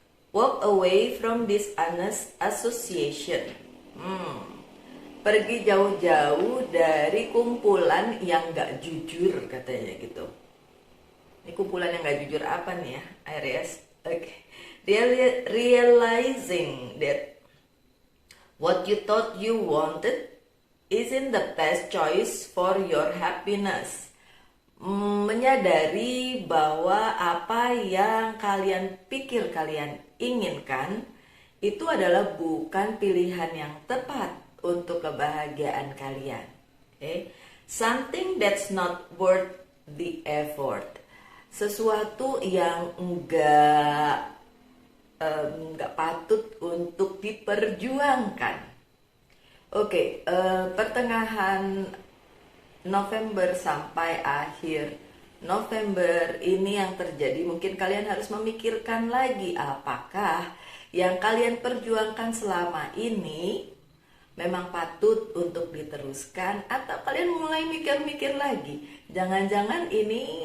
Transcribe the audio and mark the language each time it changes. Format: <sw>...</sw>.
<en>Walk away from dishonest association.</en> <id>Pergi jauh-jauh dari kumpulan yang gak jujur, katanya gitu. Ini kumpulan yang gak jujur apa nih ya, Aries? Okay.</id> <en>Realizing that what you thought you wanted isn't the best choice for your happiness.</en> <id>Menyadari bahwa apa yang kalian pikir kalian inginkan itu adalah bukan pilihan yang tepat untuk kebahagiaan kalian.</id> <en>Okay? Something that's not worth the effort.</en> <id>Sesuatu yang enggak patut untuk diperjuangkan. Oke, pertengahan November sampai akhir November ini yang terjadi, mungkin kalian harus memikirkan lagi apakah yang kalian perjuangkan selama ini memang patut untuk diteruskan, atau kalian mulai mikir-mikir lagi, jangan-jangan ini</id>